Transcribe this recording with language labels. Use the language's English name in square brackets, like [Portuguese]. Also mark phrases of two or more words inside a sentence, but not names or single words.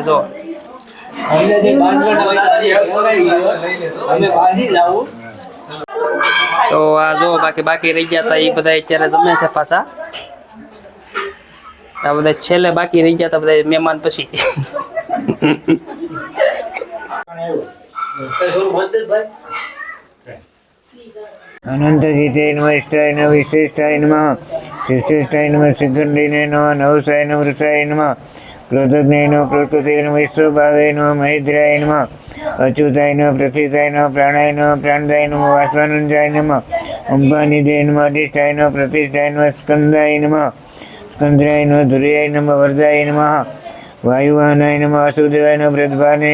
[Gujarati] જો તો આ જો બાકી રહી ગયા હતા એ બધા અત્યારે જમે છે પાછા। આ બધા છેલ્લે બાકી રહી ગયા હતા બધા મહેમાન પછી। [Sanskrit] अनंत गीते नमः इष्टाय नमः विशिष्टाय नमः शिष्टाय नमः सिद्धंडिने नमः नवसाय नमः वृषाय नमः क्रोधज्ञाय नमः प्रकृते नमः विश्वभावे नमः महेन्द्राय नमः अच्युताय नमः प्रथिताय नमः प्राणाय नमः प्राणदाय नमः वासवानंदाय नमः अंबानिधे नमः अधिष्ठाय नमः प्रतिष्ठाय नमः स्कंदाय नमः स्कंद्राय नमः धुर्याय नमः वरदाय नमः वायुवाहनाय नमः वासुदेवाय नमः ब्रह्मणे